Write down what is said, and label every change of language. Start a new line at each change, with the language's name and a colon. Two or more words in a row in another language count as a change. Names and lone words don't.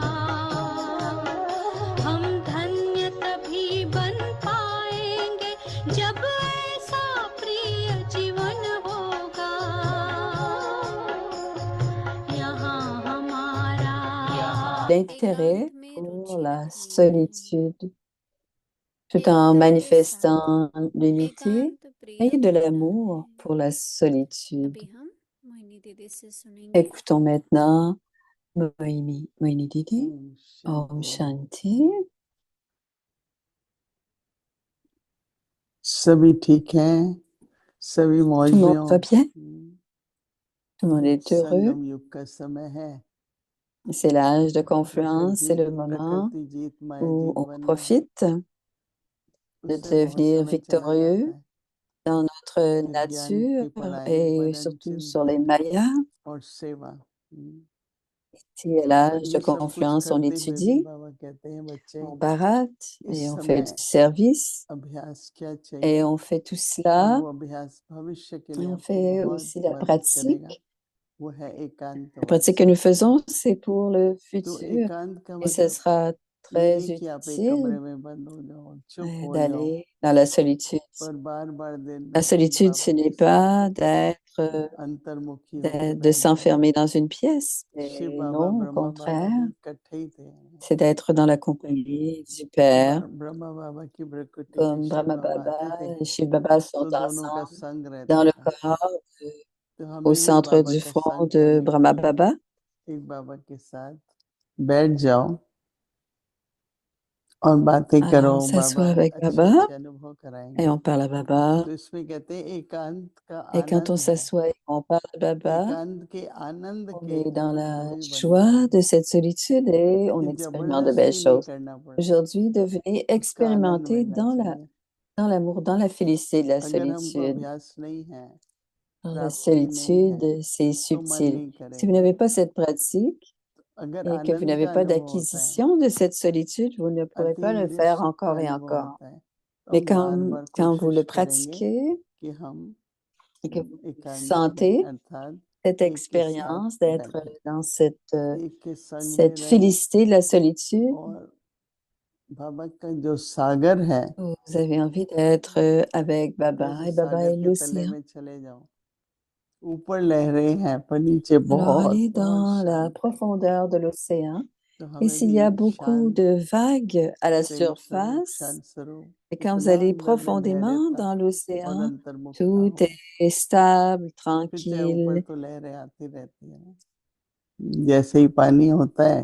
Hindi: हम धन्य तभी बन पाएंगे जब ऐसा प्रिय जीवन होगा यहाँ हमारा
French: L'intérêt
Hindi: एकांत में
French: pour
Hindi: रुचि
French: la
Hindi: रखना
French: solitude, tout en
Hindi: प्रियतम के साथ
French: manifestant l'unité,
Hindi: एकांत प्रिय
French: ayez de
Hindi: होना
French: l'amour
Hindi: है
French: pour la solitude.
Hindi: अभी हम मोहिनी दीदी से सुनेंगे
French: Écoutons maintenant Moini Didi.
Hindi: Om Shanti. सभी ठीक हैं, सभी मौज
French: Tout le
Hindi: में
French: monde
Hindi: हो।
French: va bien, tout le monde est heureux.
Hindi: संगम युग का समय है,
French: C'est l'âge de confluence, c'est le moment
Hindi: प्रकृति जीत माया
French: où
Hindi: जीत
French: on
Hindi: बनना,
French: profite de
Hindi: उससे बहुत
French: devenir
Hindi: समय चला जाता
French: victorieux
Hindi: है।
French: dans notre
Hindi: ज्ञान
French: nature
Hindi: की पढ़ाई,
French: et
Hindi: मनन
French: surtout sur les
Hindi: चिंतन
French: Mayas.
Hindi: और सेवा।
French: Ici, à
Hindi: पर
French: l'âge de
Hindi: ये सब कुछ
French: confluence, on
Hindi: करते हुए भी
French: étudie,
Hindi: बाबा कहते हैं, बच्चे
French: on barate
Hindi: इस
French: et on fait du
Hindi: समय
French: service.
Hindi: अभ्यास क्या
French: Et
Hindi: चाहिए,
French: on fait tout
Hindi: और
French: cela,
Hindi: वो अभ्यास भविष्य के
French: et
Hindi: लिए
French: on
Hindi: आपको
French: fait
Hindi: बहुत
French: aussi la
Hindi: मदद करेगा।
French: pratique.
Hindi: वो है
French: La pratique
Hindi: एकांतवास।
French: que nous faisons, c'est pour le
Hindi: तो
French: futur.
Hindi: एकांत का
French: Et ce
Hindi: मतलब
French: sera
Hindi: ये
French: très
Hindi: नहीं कि आप एक
French: utile
Hindi: कमरे में बंद हो जाओ, चुप हो जाओ,
French: d'aller dans la solitude.
Hindi: पर बार बार दिन
French: La
Hindi: रात
French: solitude, ce
Hindi: बाबा
French: n'est
Hindi: के साथ
French: pas d'être,
Hindi: अंतर्मुखी होके
French: de
Hindi: बैठ जाओ।
French: s'enfermer dans une pièce.
Hindi: शिव
French: Mais
Hindi: बाबा
French: non, au
Hindi: ब्रह्मा बाबा
French: contraire,
Hindi: भी इकट्ठे ही थे।
French: c'est d'être dans la compagnie du Père,
Hindi: ब्रह्मा बाबा की प्रकृति में
French: comme
Hindi: शिव
French: Brahma
Hindi: बाबा
French: Baba
Hindi: आते थे,
French: et Shiv Baba sont
Hindi: तो दोनों का
French: ensemble
Hindi: संग
French: dans
Hindi: रहता
French: le
Hindi: था।
French: corps,
Hindi: तो
French: au
Hindi: हमें भी
French: centre
Hindi: बाबा
French: du
Hindi: का
French: front
Hindi: संग
French: de
Hindi: करने के
French: Brahma
Hindi: लिए
French: Baba.
Hindi: एक बाबा के साथ बैठ जाओ और बातें
French: Alors,
Hindi: करो,
French: on
Hindi: बाबा
French: s'assoit avec
Hindi: अच्छे
French: Baba
Hindi: अच्छे अनुभव
French: et
Hindi: कराएंगे।
French: on parle à Baba.
Hindi: तो इसमें कहते हैं एकांत का
French: Et quand on
Hindi: आनंद है,
French: s'assoit et qu'on parle à Baba,
Hindi: एकांत के आनंद
French: on
Hindi: के
French: est dans la
Hindi: अनुभवी बनना
French: joie
Hindi: है
French: de cette solitude et on
Hindi: कि
French: expérimente de belles
Hindi: जबरदस्ती नहीं
French: choses.
Hindi: करना पड़ता,
French: Aujourd'hui, devenez
Hindi: उसका आनंद
French: expérimenter
Hindi: मिलना चाहिए।
French: dans l'amour, dans la félicité de la
Hindi: अगर हमको
French: solitude.
Hindi: अभ्यास नहीं है,
French: Dans la
Hindi: प्राप्ति नहीं है,
French: solitude, c'est
Hindi: तो मन
French: subtil.
Hindi: नहीं
French: Si vous
Hindi: करेगा।
French: n'avez pas cette pratique
Hindi: अगर
French: et que vous
Hindi: आनंद
French: n'avez
Hindi: का
French: pas
Hindi: अनुभव होता है,
French: d'acquisition de cette solitude, vous ne pourrez pas le
Hindi: अतीन्द्रिय
French: faire
Hindi: सुख का
French: encore et
Hindi: अनुभव
French: encore.
Hindi: होता है, तो
French: Mais
Hindi: हम बार बार
French: quand vous
Hindi: कोशिश
French: le
Hindi: करेंगे
French: pratiquez
Hindi: कि हम
French: et que vous
Hindi: एकांत में,
French: sentez
Hindi: अर्थात
French: cette
Hindi: एक के साथ
French: expérience d'être
Hindi: बैठे,
French: dans
Hindi: एक के संग में
French: cette
Hindi: रहे,
French: félicité de la solitude,
Hindi: और बाबा का जो सागर है,
French: vous avez envie d'être avec Baba
Hindi: जैसे
French: et Baba
Hindi: सागर
French: est
Hindi: के तले
French: l'océan.
Hindi: में चले जाओ, ऊपर लहरें हैं पर नीचे
French: Alors
Hindi: बहुत
French: allez
Hindi: बहुत
French: dans la
Hindi: शांत है।
French: profondeur de l'océan
Hindi: तो
French: et
Hindi: हमें
French: s'il
Hindi: भी
French: y a beaucoup
Hindi: शांत
French: de vagues à la
Hindi: प्रेम स्वरूप,
French: surface,
Hindi: शांत स्वरूप
French: et quand vous
Hindi: इतना
French: allez
Hindi: अंदर में
French: profondément
Hindi: धैर्यता
French: dans
Hindi: और
French: l'océan,
Hindi: अंतर्मुखता
French: tout
Hindi: हो,
French: est stable,
Hindi: फिर चाहे ऊपर
French: tranquille.
Hindi: तो लहरें आती रहती है, जैसे ही पानी होता है